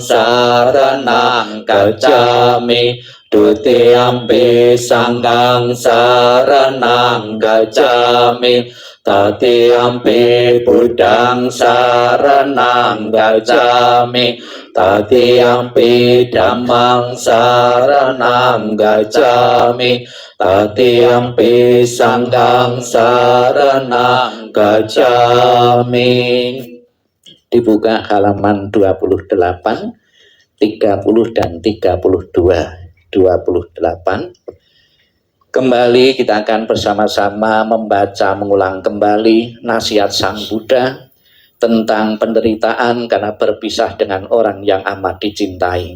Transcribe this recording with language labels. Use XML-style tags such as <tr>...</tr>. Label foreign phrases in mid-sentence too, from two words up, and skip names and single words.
<pi>saranang gacchami, Dutiyampi Sanghang saranang gacchami, Tatiyampi Buddhang saranang gacchami, Tatiyampi Dhammang saranang gacchami, Tatiyampi Sanghang saranang gacchami.</pi> <id>Dibuka halaman 28, 30 dan 32. 28. Kembali kita akan bersama-sama membaca mengulang kembali nasihat Sang Buddha tentang penderitaan karena berpisah dengan orang yang amat dicintai.</id>